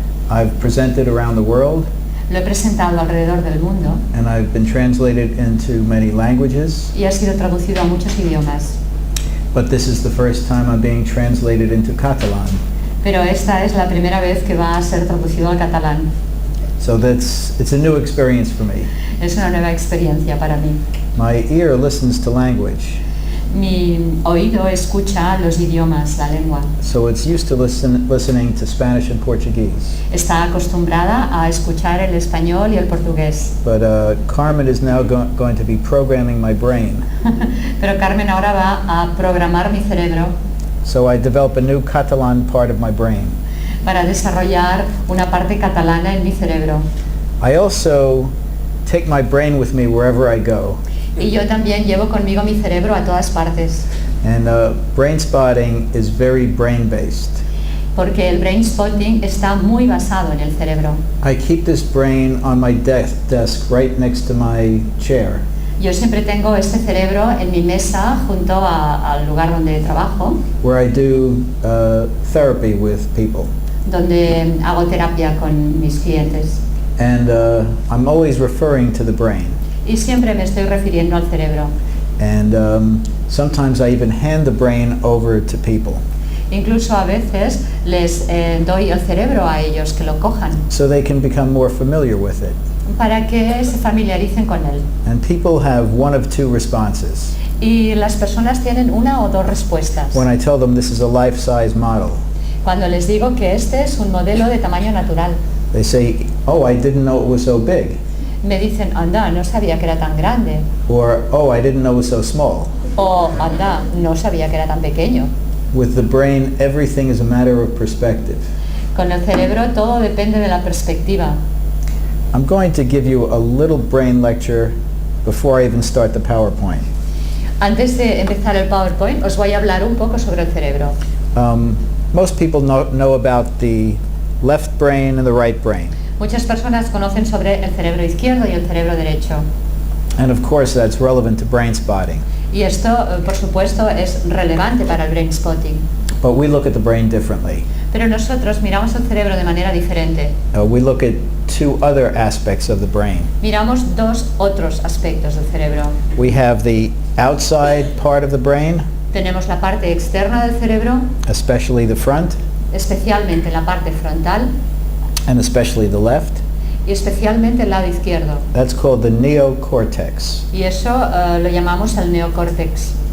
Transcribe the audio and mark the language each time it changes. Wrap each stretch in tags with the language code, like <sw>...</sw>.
<en>I've presented around the world,</en> <es>Lo he presentado alrededor del mundo</es> <en>and I've been translated into many languages,</en> <es>y ha sido traducido a muchos idiomas,</es> <en>but this is the first time I'm being translated into Catalan.</en> <es>pero esta es la primera vez que va a ser traducido al catalán.</es> <en>So it's a new experience for me.</en> <es>Es una nueva experiencia para mí.</es> <en>My ear listens to language,</en> <es>Mi oído escucha los idiomas, la lengua.</es> <en>so it's used to listening to Spanish and Portuguese.</en> <es>Está acostumbrada a escuchar el español y el portugués.</es> <en>But Carmen is now going to be programming my brain.</en> <es>Pero Carmen ahora va a programar mi cerebro</es> <en>So I develop a new Catalan part of my brain.</en> <es>para desarrollar una parte catalana en mi cerebro.</es> <en>I also take my brain with me wherever I go.</en> <es>Y yo también llevo conmigo mi cerebro a todas partes,</es> <en>And Brainspotting is very brain-based.</en> <es>porque el Brainspotting está muy basado en el cerebro.</es> <en>I keep this brain on my desk right next to my chair.</en> <es>Yo siempre tengo este cerebro en mi mesa junto al lugar donde trabajo,</es> <en>Where I do therapy with people.</en> <es>donde hago terapia con mis clientes.</es> <en>And I'm always referring to the brain.</en> <es>Y siempre me estoy refiriendo al cerebro.</es> <en>And sometimes I even hand the brain over to people</en> <es>Incluso a veces les doy el cerebro a ellos que lo cojan</es> <en>so they can become more familiar with it.</en> <es>para que se familiaricen con él.</es> <en>And people have one of 2 responses.</en> <es>Y las personas tienen una o dos respuestas.</es> <en>When I tell them this is a life-size model,</en> <es>Cuando les digo que este es un modelo de tamaño natural,</es> <en>they say, "Oh, I didn't know it was so big,"</en> <es>me dicen, anda, no sabía que era tan grande.</es> <en>or "Oh, I didn't know it was so small."</en> <es>O, anda, no sabía que era tan pequeño.</es> <en>With the brain, everything is a matter of perspective.</en> <es>Con el cerebro todo depende de la perspectiva.</es> <en>I'm going to give you a little brain lecture before I even start the PowerPoint.</en> <es>Antes de empezar el PowerPoint, os voy a hablar un poco sobre el cerebro.</es> <en>Most people know about the left brain and the right brain.</en> <es>Muchas personas conocen sobre el cerebro izquierdo y el cerebro derecho.</es> <en>And of course, that's relevant to Brainspotting.</en> <es>Y esto, por supuesto, es relevante para el Brainspotting.</es> <en>But we look at the brain differently.</en> <es>Pero nosotros miramos el cerebro de manera diferente.</es> <en>We look at 2 other aspects of the brain.</en> <es>Miramos 2 otros aspectos del cerebro.</es> <en>We have the outside part of the brain,</en> <es>Tenemos la parte externa del cerebro,</es> <en>especially the front,</en> <es>especialmente la parte frontal</es> <en>and especially the left.</en> <es>y especialmente el lado izquierdo.</es> <en>That's called the neocortex,</en> <es>Y eso lo llamamos el neocórtex</es>